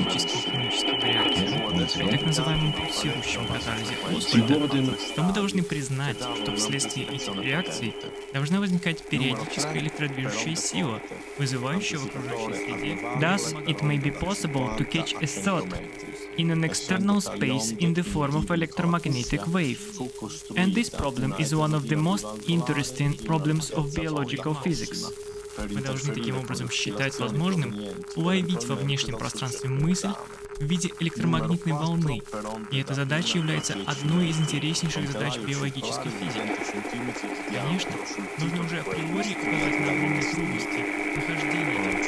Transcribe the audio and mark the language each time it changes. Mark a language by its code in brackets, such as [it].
[ru] периодическим химическим реакциям, при так называемом пульсирующем катализе Освальда, то мы должны признать, что вследствие этих реакций должна возникать периодическая электродвижущая сила, вызывающая в окружающей среде. [en] Thus, it may be possible to catch a thought in an external space in the form of electromagnetic wave. And this problem is one of the most interesting problems of biological physics. [ru] Мы должны таким образом считать возможным уловить во внешнем пространстве мысль в виде электромагнитной волны, и эта задача является одной из интереснейших задач биологической физики. Конечно, нужно уже априори указать на огромные трудности